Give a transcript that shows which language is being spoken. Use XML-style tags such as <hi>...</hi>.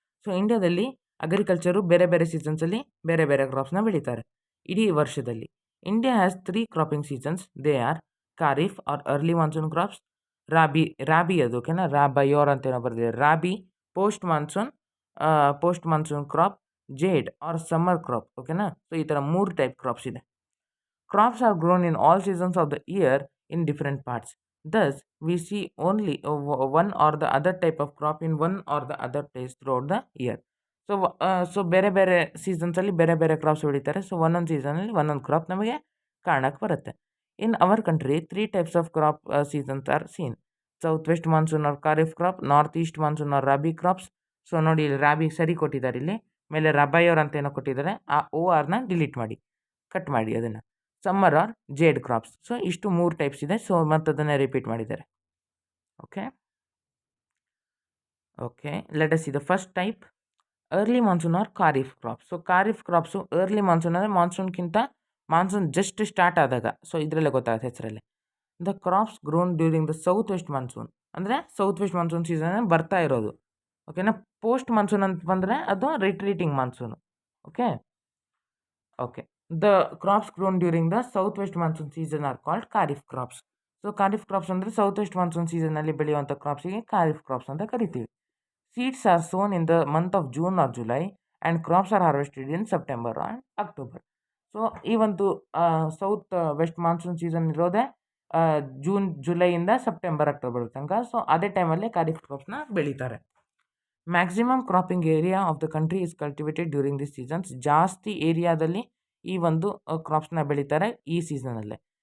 <kn>So ಇಂಡಿಯಾದಲ್ಲಿ agriculture ಬೇರೆ ಬೇರೆ ಸೀಸನ್ಸಲ್ಲಿ ಬೇರೆ ಬೇರೆ ಕ್ರಾಪ್ಸ್ನ ಬೆಳೀತಾರೆ ಇಡೀ ವರ್ಷದಲ್ಲಿ.</kn> <en>India has 3 cropping seasons. They are kharif or early monsoon crops, rabi ಅದು. ಓಕೆನಾ.</en> <kn>ಬಯೋರ್ ಅಂತ ಏನೋ ಬರ್ದಿದೆ.</kn> <en>Rabi post monsoon crop, zaid or summer crop.</en> <kn>ಓಕೆನಾ. ಸೊ ಈ ಥರ 3 ಟೈಪ್ ಕ್ರಾಪ್ಸ್ ಇದೆ.</kn> <en>Crops are grown in all seasons of the year in different parts. Thus, we see only one or the other type of crop in one or the other place throughout the year.</en> <kn>So ಬೇರೆ ಬೇರೆ ಸೀಸನ್ಸಲ್ಲಿ ಬೇರೆ ಬೇರೆ crops ಬೆಳೀತಾರೆ. So ಒಂದೊಂದು ಸೀಸನಲ್ಲಿ ಒಂದೊಂದು crop ನಮಗೆ ಕಾಣಕ್ಕೆ ಬರುತ್ತೆ.</kn> <en>In our country 3 types of crop seasons are seen. South west monsoon or kharif crop, north east monsoon or rabi crops.</en> <kn>So ನೋಡಿ ಇಲ್ಲಿ ರಾಬಿ ಸರಿ ಕೊಟ್ಟಿದ್ದಾರೆ, ಇಲ್ಲಿ ಮೇಲೆ ರಬೈಯೋರ್ ಅಂತ ಏನೋ ಕೊಟ್ಟಿದ್ದಾರೆ, ಆ ಓ ಆರ್ನ ಡಿಲೀಟ್ ಮಾಡಿ, ಕಟ್ ಮಾಡಿ ಅದನ್ನು.</kn> <en>Summer or zaid crops.</en> <kn>So ಇಷ್ಟು 3 ಟೈಪ್ಸ್ ಇದೆ. ಸೊ ಮತ್ತೆ ಅದನ್ನೇ ರಿಪೀಟ್ ಮಾಡಿದ್ದಾರೆ.</kn> <en>Okay okay let us see the first type, early monsoon or kharif crops.</en> <kn>So kharif crops early monsoon ಅಂದರೆ ಮಾನ್ಸೂನ್ ಜಸ್ಟ್ ಸ್ಟಾರ್ಟ್ ಆದಾಗ. ಸೊ ಇದರಲ್ಲೇ ಗೊತ್ತಾಗುತ್ತೆ ಹೆಸರಲ್ಲೇ.</kn> <en>the crops grown during the south west monsoon,</en> <kn>ಅಂದರೆ ಸೌತ್ ವೆಸ್ಟ್ ಮಾನ್ಸೂನ್ ಸೀಸನ್ ಬರ್ತಾ ಇರೋದು. ಓಕೆನಾ. Post monsoon ಅಂತ ಬಂದರೆ ಅದು ರಿಟ್ರೀಟಿಂಗ್ monsoon.</kn> <en>Okay okay the crops grown during the south west monsoon season are called kharif crops.</en> <kn>So kharif crops ಅಂದರೆ south West monsoon ಸೀಸನಲ್ಲಿ ಬೆಳೆಯುವಂಥ ಕ್ರಾಪ್ಸಿಗೆ ಖಾರಿಫ್ ಕ್ರಾಪ್ಸ್ ಅಂತ ಕರಿತೀವಿ.</kn> <en>Seeds are sown in the month of June or July and crops are harvested in September and October.</en> <kn>So ಈ ಒಂದು south West monsoon season ಇರೋದೇ June ಜುಲೈಯಿಂದ September October ತನಕ. So ಅದೇ ಟೈಮಲ್ಲಿ ಖಾರಿಫ್ ಕ್ರಾಪ್ಸ್ನ ಬೆಳೀತಾರೆ.</kn> <en>Maximum cropping area of the country is cultivated during this seasons.</en> <kn>ಜಾಸ್ತಿ ಏರಿಯಾದಲ್ಲಿ ಈ ಒಂದು ಕ್ರಾಪ್ಸ್ನ ಬೆಳೀತಾರೆ ಈ ಸೀಸನಲ್ಲೇ.</kn>